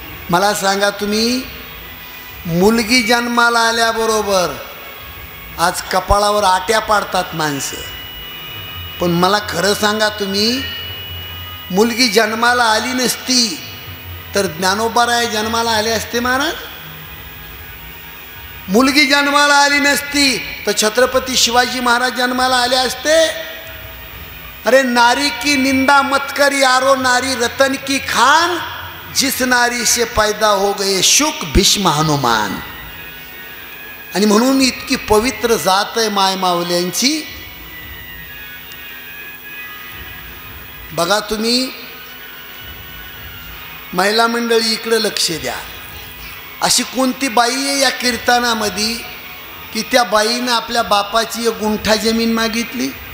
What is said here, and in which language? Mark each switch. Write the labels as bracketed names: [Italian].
[Marathi] मला सांगा, तुम्ही मुलगी जन्माला आल्याबरोबर आज कपाळावर आट्या पाडतात माणसं, पण मला खरं सांगा, तुम्ही मुलगी जन्माला आली नसती तर ज्ञानोबाराय जन्माला आले असते महाराज. मुलगी जन्माला आली नसती तर छत्रपती शिवाजी महाराज जन्माला आले असते. [Hindi] अरे नारी की निंदा मत कर यारो, नारी रतन की खान, जिस नारी से पैदा हो गए शुक भीष्म हनुमान. [Marathi] आणि म्हणून इतकी पवित्र जात आहे माय माऊल्यांची. बघा तुम्ही, महिला मंडळी इकडे लक्ष द्या. अशी कोणती बाई आहे या कीर्तनामध्ये की त्या बाईनं आपल्या बापाची एक गुंठा जमीन मागितली?